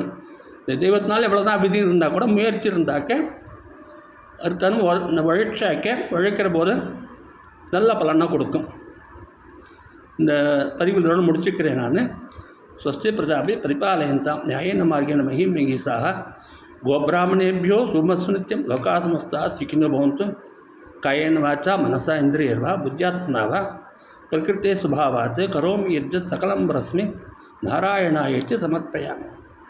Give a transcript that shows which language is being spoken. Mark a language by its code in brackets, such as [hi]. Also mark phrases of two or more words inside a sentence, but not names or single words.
[ta] இந்த தெய்வத்தினால் எவ்வளோ தான் விதி இருந்தால் கூட முயற்சி இருந்தாக்க அது தன் உழைக்கிற போது நல்ல பலனாக கொடுக்கும். இந்த பதிவுகளோடு முடிச்சுக்கிறேன் நான். [sa] स्वस्ति प्रजाभ्यः परिपालयन्तां न्यायेन मार्गेण महीं महीशाः गोब्राह्मणेभ्यः शुभमस्तु नित्यं लोकाः समस्ताः सुखिनो भवन्तु कायेन वाचा मनसा इन्द्रियैर्वा बुद्ध्यात्मना वा प्रकृते स्वभावात् करोमि यद्यत् सकलं परस्मै नारायणाय च समर्पयामि.